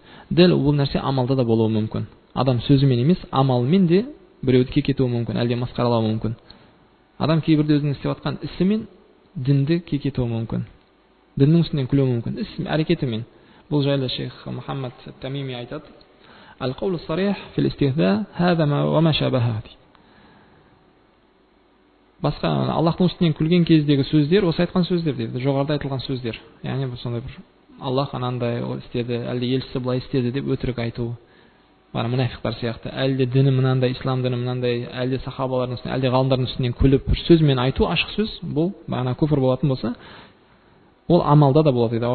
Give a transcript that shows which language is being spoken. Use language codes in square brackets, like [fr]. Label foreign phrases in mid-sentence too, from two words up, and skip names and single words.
[kk] Дәл бұл нәрсе амалда да болуы мүмкін. Адам сөзімен емес, амалмен де біреуді кекетуі мүмкін, әлде масқаралауы мүмкін. Адам кейбірде өзінің істеп жатқан ісімен дінді кекетуі мүмкін. Діннің үстінен күлуі мүмкін. Іс әрекетімен. Бұл жайлы шейх Мұхаммад Тамими айтады. [ar] القول الصريح في الاستهزاء هذا وما شابهه. [kk] Басқа Аллахтың үстінен күлген кездегі сөздер, осы айтқан сөздер дейді, жоғарыда айтылған сөздер. Яғни сондай бір Аллах анандай істеді, әлде елшісі былай істеді деп өтірік айту. Бара мұнафиқтар сияқты, әлде діні мынандай, ислам діні мынандай, әлде сахабалардың үстінен, әлде ғалымдардың үстінен күліп бір сөзмен айту, ашық сөз, бұл бағана күфір болатын болса, ол амалда да болады дейді.